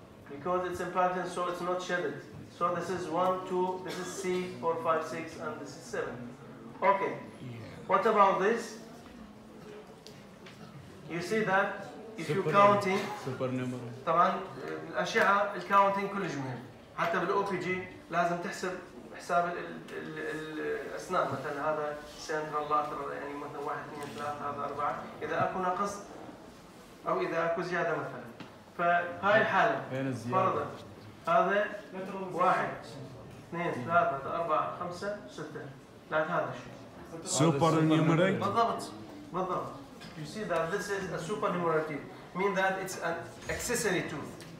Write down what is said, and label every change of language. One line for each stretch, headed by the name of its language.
English: Because it's impacted, so it's not shedded. So this is 1, 2, this is C, 4, 5, 6, and this is 7. Okay. What about this? You see that if you're counting,
Arabic: طبعا الأشعة الكاونتينج كل مهم. حتى بالأو بي جي لازم تحسب حساب الأسنان، مثلا هذا سنترال لاترال يعني مثلا 1 2 3 هذا 4، إذا أكو نقص أو إذا أكو زيادة مثلا. فهاي الحالة فرضا هذا 1 2 3 4 5 6 لا هذا الشيء. سوبر نيومريت. بالضبط.
English: You see that this is a supernumerary teeth. mean that it's an accessory tooth.